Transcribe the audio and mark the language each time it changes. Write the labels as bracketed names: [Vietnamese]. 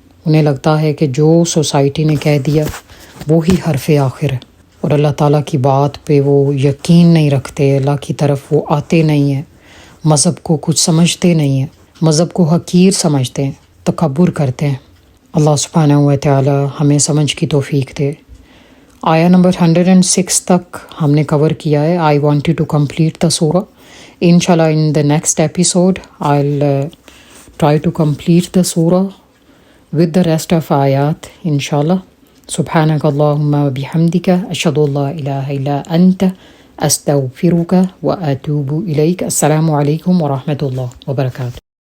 [Urdu] انہیں لگتا ہے کہ جو سوسائٹی نے کہہ دیا وہی حرف آخر ہے، اور اللہ تعالیٰ کی بات پہ وہ یقین نہیں رکھتے، اللہ کی طرف وہ آتے نہیں ہیں، مذہب کو کچھ سمجھتے نہیں ہیں، مذہب کو حقیر سمجھتے ہیں، تکبر کرتے ہیں. اللہ سبحانہ وتعالی ہمیں سمجھ کی توفیق دے. آیہ نمبر 106 تک ہم نے کور کیا ہے. [English] I wanted to complete the surah. Inshallah in the next episode I'll try to complete the surah with the rest of ayat inshallah. [Arabic] سبحانك اللهم وبحمدك أشهد أن لا إله إلا أنت أستغفرك وأتوب إليك. السلام عليكم ورحمة الله وبركاته.